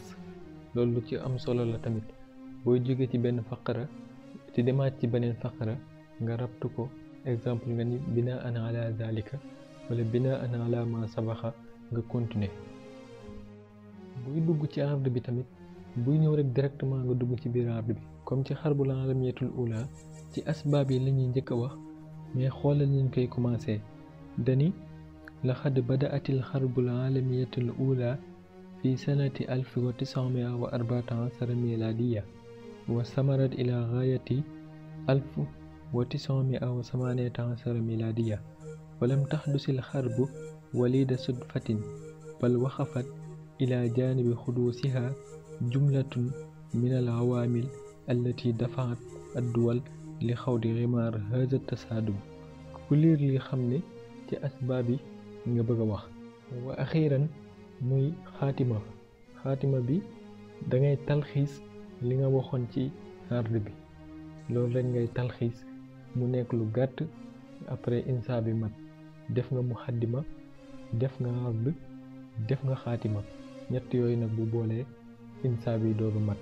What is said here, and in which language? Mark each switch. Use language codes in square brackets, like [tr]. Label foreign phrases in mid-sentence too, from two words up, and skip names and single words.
[wo] loolu lu ci am solo la tamit booy jóge ci benn faqara ci demaat ci beneen faqara nga rabtu ko exemple nga ni [ar] بناء على ذلك ولا بناء على ما سبق [wo] nga continuer. buy dugg ci arde bi tamit buy ñëw rek directement nga dugg ci biir arde bi comme ci [ar] الحرب العالمية الأولى [wo] ci asbaab yi la ñuy njëkk a wax mais xoolal nañ koy commencé dani [ar] لقد بدأت الحرب العالمية الأولى في سنة 1914 ميلادية واستمرت إلى غاية 1918 ميلادية ولم تحدث الحرب وليد صدفة بل وقفت إلى جانب حدوثها جملة من العوامل التي دفعت الدول لخوض غمار هذا التصادم. كل اللي خمني [wo] ci asbaab yi nga bëgg a wax. [ar] وأخيرا [wo] muy xaatima bi da ngay talxiis li nga waxoon ci arde bi loolu rek ngay talxiis mu nekk lu gàtt après insa bi mat def nga muxaddima def nga arde def nga xaatima ñett yooyu nag bu boolee insa bi dooru mat.